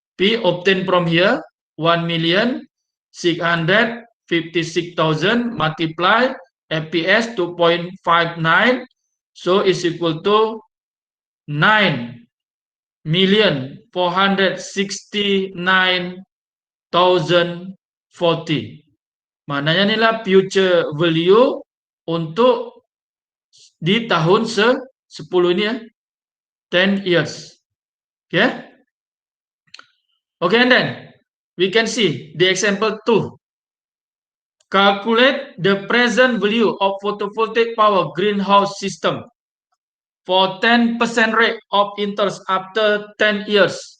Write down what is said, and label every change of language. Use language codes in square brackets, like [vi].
[en] P obtained from here 1,656,000 multiply FPS 2.59, so is equal to 9,469,040. [id] Maknanya inilah future value untuk di tahun 10 ini ya. [en] 10 years. Okay? Okay, and then we can see the example 2. Calculate the present value of photovoltaic power greenhouse system for 10% rate of interest after 10 years.